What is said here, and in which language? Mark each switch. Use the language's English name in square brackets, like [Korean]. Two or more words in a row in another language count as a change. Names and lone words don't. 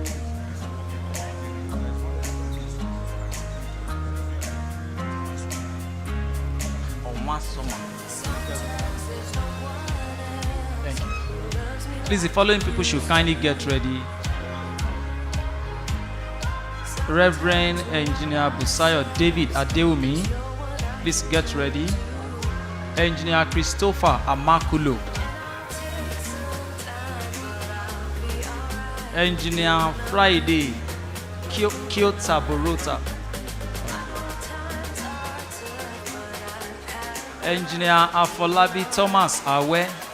[English] Thank you. Please, the following people should kindly get ready. Reverend Engineer Busayo David Adeumi, please get ready. Engineer Christopher Amakulo. Engineer Friday Kyota Borota. Engineer Afolabi Thomas Awe.